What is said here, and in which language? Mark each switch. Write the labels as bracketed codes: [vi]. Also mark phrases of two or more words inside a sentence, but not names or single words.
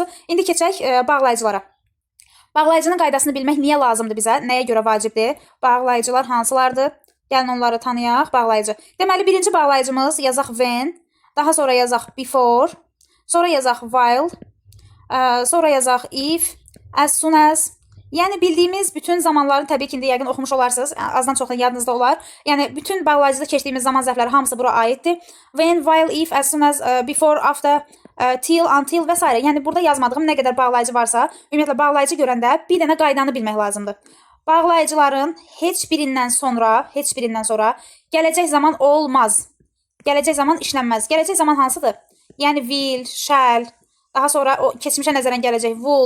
[az] İndi keçək bağlayıcılara. Bağlayıcının qaydasını bilmək niyə lazımdır bizə? Nəyə görə vacibdir? Bağlayıcılar hansılardır? Gəlin onları tanıyaq. Bağlayıcı. Deməli, birinci bağlayıcımız yazaq when, daha sonra yazaq before, sonra yazaq while, sonra yazaq if, [en] as soon as. [az] Yəni bildiyimiz bütün zamanların təbii ki, indi yəqin oxumuş olarsınız. Azdan çoxdan yadınızda olar. Yəni bütün bağlayıcıda keçdiyimiz zaman zərfləri hamısı bura aiddir. [en] When, while, if, as soon as, before, after, till, until [az] və s. Yəni burada yazmadığım nə qədər bağlayıcı varsa, ümumiyyətlə bağlayıcı görəndə bir dənə qaydanı bilmək lazımdır. Bağlayıcıların heç birindən sonra gələcək zaman olmaz. Gələcək zaman işlənməz. Gələcək zaman hansıdır? Yəni [en] will, shall, [az] daha sonra o keçmişə nəzərən gələcək would.